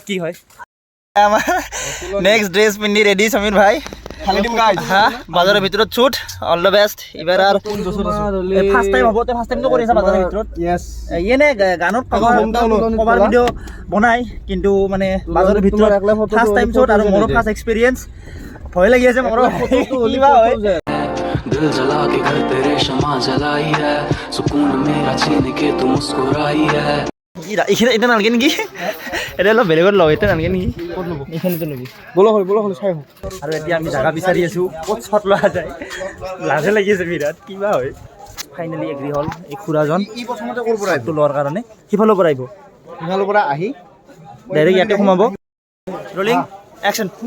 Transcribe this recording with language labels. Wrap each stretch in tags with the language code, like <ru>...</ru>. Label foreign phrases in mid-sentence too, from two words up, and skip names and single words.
<as>কি হয় আমাৰ নেক্সট ড্ৰেছ পিন্ধি ৰেডি সমীৰ ভাই বাজাৰৰ ভিতৰত</as> <en>shoot all the best</en> <as>এইবাৰ আৰু</as> <en>first time</en> <as>হ'ব ফাৰ্ষ্ট টাইমটো কৰি আছা বাজাৰৰ ভিতৰত এনে গানত কভাৰ ভিডিঅ' বনাই কিন্তু মানে বাজাৰৰ ভিতৰত</as> <en>first time shoot</en> <as>আৰু মোৰো</as> <en>first experience</en> <as>ভয় লাগি আছে মোৰো কিবা হয়</as> <hi>दिल जला के घर तेरे शमा जलाई है सुकून मेरा छीन के तू मुस्कुराई है</hi> <as>এইটা নালগে নেকি এটা অলপ বেলেগত লওঁ এটা নালগে নেকি ক'ত ল'ব এইখিনিতে ল'বি বলক চাই আহোঁ আৰু এতিয়া আমি জাগা বিচাৰি আছোঁ ক'ত শ্বট লোৱা যায় লাজে লাগি আছে বিৰাট কিবা হয়</as> <en>finally agree</en> <as>হ'ল এই খুৰাজন প্ৰথমতে ক'ৰ পৰা আহিব লোৱাৰ কাৰণে সিফালৰ পৰা আহিব সিফালৰ পৰা আহি ডাইৰেক্ট ইয়াতে সোমাব</as> <en>rolling action</en>